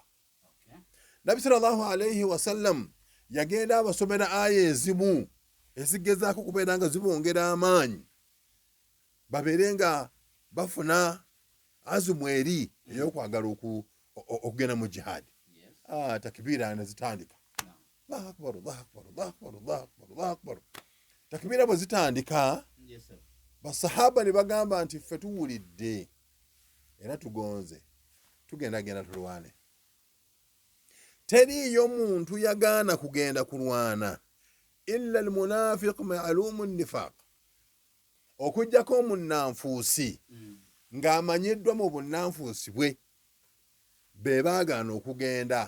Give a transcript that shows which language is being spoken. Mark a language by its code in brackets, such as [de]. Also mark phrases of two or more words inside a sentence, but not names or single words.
[lg] Nabbi [ar] صلى الله عليه وسلم [lg] yagenda abasomera aya ezimu ezigezaako kubeera nga zibongera amaanyi, babeere nga bafuna azumu eri ey'okwagala okugenda mu jihaadi. Takbiira ne zitandika. [ar] الله أكبر، الله أكبر، الله أكبر، الله أكبر، الله أكبر. [lg] Takbiira bwe zitandika, basahaba ne bagamba nti ffe tuwulidde era tugonze, tugenda tulwane. Teriiyo muntu yagaana kugenda kulwana [ar] إلا المنافق معلوم نفاق, [lg] okujjako omunnanfuusi ng'amanyiddwa mu bunnanfuusi bwe, be baagaana okugenda.